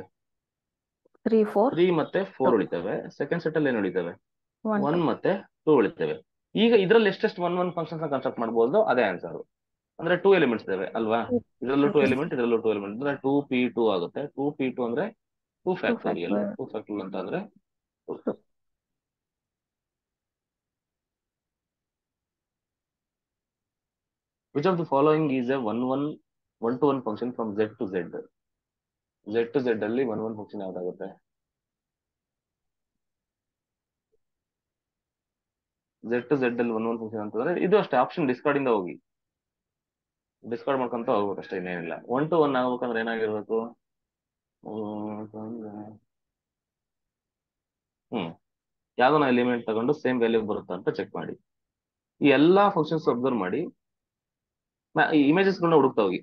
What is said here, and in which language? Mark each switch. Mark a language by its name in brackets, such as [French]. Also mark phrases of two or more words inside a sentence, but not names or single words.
[Kannada] 3 ಮತ್ತೆ 4 ಉಳಿತೇವೆ. [English] second set [Kannada] ಅಲ್ಲಿ ಏನು ಉಳಿತೇವೆ? 1 ಮತ್ತೆ 2 ಉಳಿತೇವೆ. ಈಗ ಇದ್ರಲ್ಲಿ ಎಷ್ಟೆಷ್ಟು [English] one functions construct [Kannada] ಮಾಡ್ಬೋದು, ಅದೇ ಆನ್ಸರ್. ಅಂದ್ರೆ 2 ಎಲಿಮೆಂಟ್ಸ್ ಇದಾವೆ ಅಲ್ವಾ? ಇದರಲ್ಲೂ 2 ಎಲಿಮೆಂಟ್, ಇದರಲ್ಲೂ 2 ಎಲಿಮೆಂಟ್ ಅಂದ್ರೆ 2p2 ಆಗುತ್ತೆ. 2p2 ಅಂದ್ರೆ 2 ಫ್ಯಾಕ್ಟೋರಿಯಲ್. 2 ಫ್ಯಾಕ್ಟೋರಿಯಲ್ ಅಂತ ಅಂದ್ರೆ [English] which of the following is a one-to-one function from z to z? z to z [Kannada] ಅಲ್ಲಿ [English] one function [Kannada] ಯಾವ್ದಾಗುತ್ತೆ? [English] z to z [Kannada] ಅಲ್ಲಿ [English] one function [Kannada] ಅಂತಂದ್ರೆ ಇದು ಅಷ್ಟೇ, [English] option discard [Kannada] ಇಂದ ಹೋಗಿ ಡಿಸ್ಕಾರ್ಡ್ ಮಾಡ್ಕೊಂತ ಹೋಗ್ಬೇಕು ಅಷ್ಟೇ, ಇನ್ನೇನಿಲ್ಲ. 1-to-1 ಆಗ್ಬೇಕಂದ್ರೆ ಏನಾಗಿರ್ಬೇಕು? ಯಾವ್ದನ್ನ ಎಲಿಮೆಂಟ್ ತಗೊಂಡು [English] same value [Kannada] ಬರುತ್ತಾ ಅಂತ ಚೆಕ್ ಮಾಡಿ. ಈ ಎಲ್ಲಾ [English] functions observe [Kannada] ಮಾಡಿ, ಇಮೇಜಸ್ ಗಳನ್ನ ಹುಡುಕ್ತಾ ಹೋಗಿ.